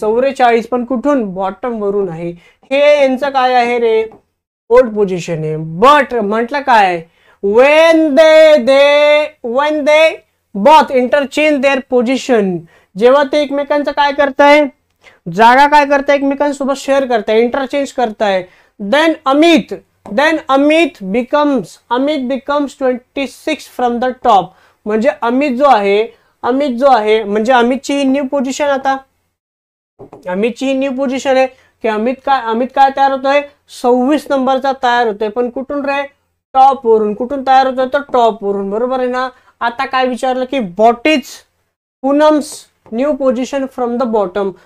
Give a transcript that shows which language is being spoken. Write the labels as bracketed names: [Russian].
[Marathi] 44 पण कुठून बॉटम वरून आहे. हे यांचं काय आहे रे ओल्ड पोझिशन आहे. बट म्हटलं काय [English] when they both interchange their position, [Marathi] जेव्हा ते एकमेकांचं काय करताय जागा काय करताय एकमेकांसोबत शेअर करताय, इंटरचेंज करताय. [English] then Amit becomes 26 from the top. [Marathi] म्हणजे अमित जो आहे म्हणजे अमितची ही न्यू पोझिशन. आता अमितची ही न्यू पोझिशन आहे की अमित काय तयार होतोय 26 नंबरचा तयार होतोय. पण कुठून रे टॉप वरून. कुठून तयार होतोय तर टॉप वरून. बरोबर आहे ना. आता काय विचारलं की [English] What is Poonam's new position from the bottom.